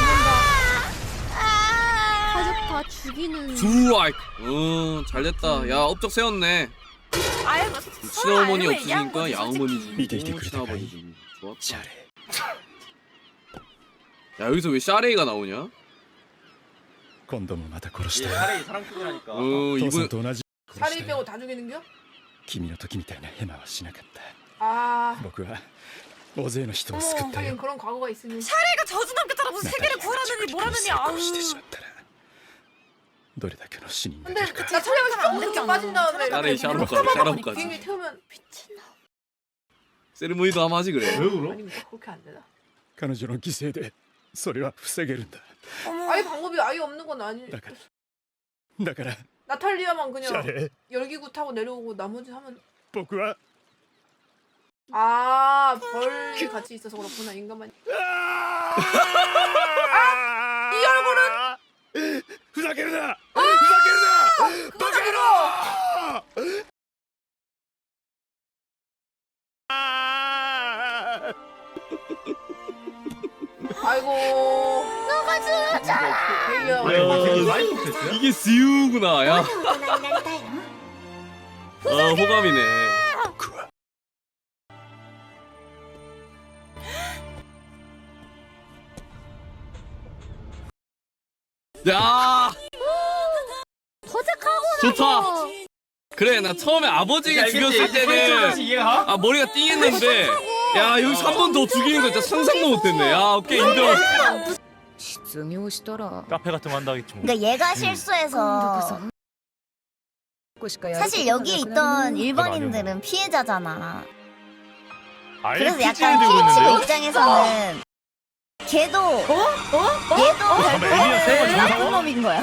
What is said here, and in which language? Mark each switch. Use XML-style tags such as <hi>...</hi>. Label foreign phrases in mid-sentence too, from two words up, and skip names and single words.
<ko>가족 다 죽이는. 주라이. 잘됐다. 야, 업적 세웠네. 친어머니 없으니까 양어머니 밑에 죽이고 그래, 친아버지 죽이고. 좋았다. シャレ 야, 여기서 왜 샤레이가 나오냐?</ko> <ja>今度もまた殺したよ</ja> <ko>차라리 사람 크기라니까.</ko> <ja>父さん</ja> <ko>이분</ko> <ja>と同じ殺したよ</ja> <ko>다 죽이는겨?</ko> <ja>君の時みたいなヘマはしなかった</ja> <ko>아,</ko> <ja>僕は大勢の人を救ったよ</ja> <ko>그런 과거가 있으니. 샤레가 저주남겠다라 무슨 ナタリ 세계를</ko> <ja>アが</ja> <ko>구하라느니</ko> <ja>着陸に</ja> <ko>뭐라느니</ko> <ja>成</ja> <ko>아우.</ko> <ja>功してしまったらどれだけの死人が出</ja> <ko>근데</ko> <ja>るか</ja> <ko>나 차량에서 조금 빠진 다음에 샤레이 샤로까지. 비행기 태우면 세리머니도 아마 하지 그래. 왜 울어? 아닙니까? 그렇게 안 되나?</ko> <ja>彼女の犠牲でそれは防げるんだ</ja> <ko>아예 방법이 아예 없는 건 아니.</ko> <ja>だから</ja> <ko>나탈리아만 シャ 그냥 レ 열기구 타고 내려오고 나머지 하면.</ko> <ja>僕は</ja> <ko>아, 벌이 같이 있어서 그렇구나 인간만. 이 얼굴은</ko> <ja>ふざけるなふざけるなバカ野郎</ja> <ko>아이고. 너가 죽었잖아. 야, 이거 되게 라이프 패스야? 이게 스유구나. 야,</ko> <ja>大人になりたいの？</ja> <ko>호감이네.</ko> <ja>僕は</ja> <ko>야, 도착하고 좋다. 그래, 나 처음에 아버지가 죽였을 때는 이해가? 아 머리가 띵했는데, 야 여기서 한 번 더 죽이는 거 진짜 상상도 못했네. 야, 오케이 인정.</ko> <ja>失業したら</ja> <ko>카페 같은 거 한다겠지 뭐. 그러니까 얘가 실수해서 사실 여기에 있던 일반인들은 피해자잖아. 그래서 약간 키리치고 입장에서는 걔도 얘도 결국 나쁜 놈인 거야.</ko>